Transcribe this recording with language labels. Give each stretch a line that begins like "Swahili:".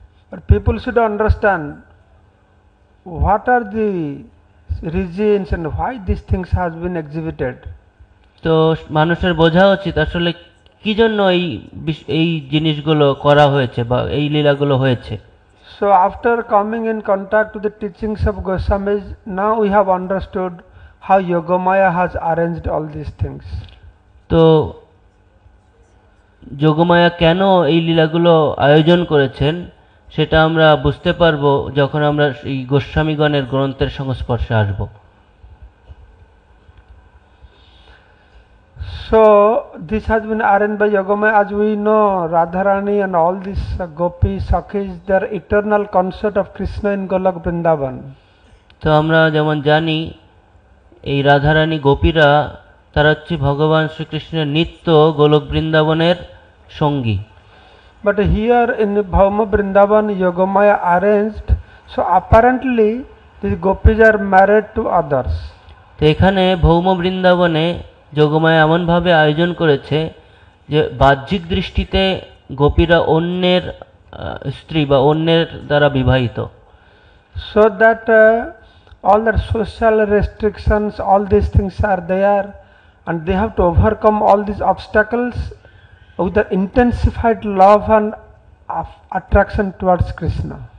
English: But people should understand what are the reasons and why these things has been exhibited.
Bangla: তো মানুষের বোঝা উচিত আসলে কি জন্য এই জিনিসগুলো করা হয়েছে বা এই লীলাগুলো হয়েছে।
English: So after coming in contact with the teachings of Goswamis, now we have understood how Yogamaya has arranged all these things.
Bangla: তো যোগমায়া কেন এই লীলাগুলো আয়োজন করেছেন সেটা আমরা বুঝতে পারবো যখন আমরা এই গোস্বামীগণের গ্রন্থের সংস্পর্শে আসব।
English: So this has been arranged by Yogamaya. As we know, Radharani and all these gopis, sakhis, they are eternal consort of Krishna in Golok Vrindavan.
Bangla: তো আমরা যেমন জানি এই রাধারানী গোপীরা তারা হচ্ছে ভগবান শ্রীকৃষ্ণের নিত্য গোলক বৃন্দাবনের সঙ্গী।
English: But here in Bhauma Vrindavan, Yogamaya arranged, so apparently these gopis are married to others.
Bangla: তো এখানে ভৌম বৃন্দাবনে যোগমায়া এমনভাবে আয়োজন করেছে যে বাহ্যিক দৃষ্টিতে গোপীরা অন্যের স্ত্রী বা অন্যের দ্বারা বিবাহিত।
English: So that all the social restrictions, all these things are there, and they have to overcome all these obstacles with the intensified love and attraction towards Krishna.